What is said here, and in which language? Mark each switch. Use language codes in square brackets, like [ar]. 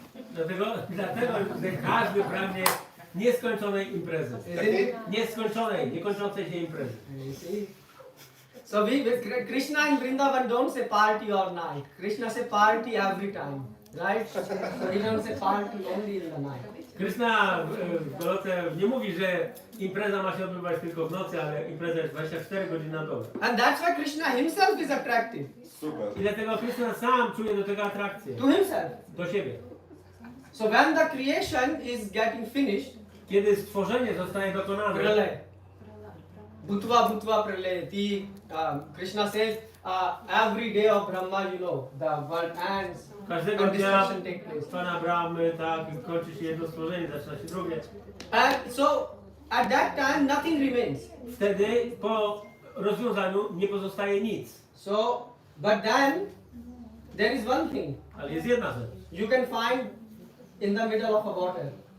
[pl] Dlatego, że każdy pragnie nieskończonej imprezy. Nieskończonej, niekończącej się imprezy. [en] You see? So Krishna in Vrindavan don't say party all night. Krishna say party every time. Right? So he don't say party only in the night. [pl] Kryszna w Goloce nie mówi, że impreza ma się odbywać tylko w nocy, ale impreza jest 24 godziny na dobę. [en] And that's why Krishna himself is attractive. Super. [pl] I dlatego Kryszna sam czuje do tego atrakcję. [en] To himself. [pl] Do siebie. [en] So when the creation is getting finished, [pl] Kiedy stworzenie zostaje dokonane, [en] pralay. Bhutva pralay. Krishna says, every day of Brahma, the world ends [pl] każdego [en] and [pl] dnia [en] destruction takes place. [pl] Pana Brahmy, tak, kończy się jedno stworzenie, zaczyna się drugie. [en] And so at that time nothing remains. [pl] Wtedy po rozwiązaniu nie pozostaje nic. [en] So, but then there is one thing [pl] Ale jest jedna rzecz. [en] you can find in the middle of a water.